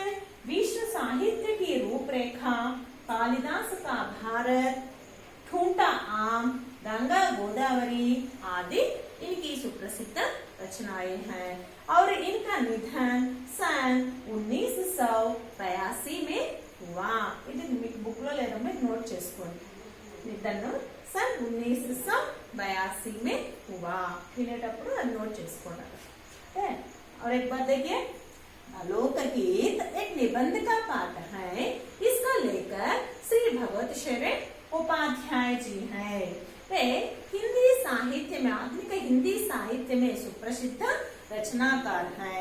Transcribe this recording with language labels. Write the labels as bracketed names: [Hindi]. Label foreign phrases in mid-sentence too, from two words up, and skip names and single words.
[Hindi] विश्व साहित्य की रूपरेखा, कालिदास का भारत, ठूंठा आम, गंगा गोदावरी आदि इनकी सुप्रसिद्ध रचनाएं हैं। और इनका निधन सन 1982 में हुआ। [Telugu] ఇది మీకు బుక్ లో లేదా మీరు నోట్ చేసుకోండి. [Hindi] నిధన్ सन 1982 में हुआ. [Telugu] వినేటప్పుడు అది నోట్ చేసుకోండి. [Hindi] और एक बात देखिए, लोकगीत एक निबंध का पाठ है. इसका लेखक श्री भगवती शरण उपाध्याय जी हैं. वे हिंदी साहित्य में, आधुनिक हिंदी साहित्य में सुप्रसिद्ध रचनाकार हैं.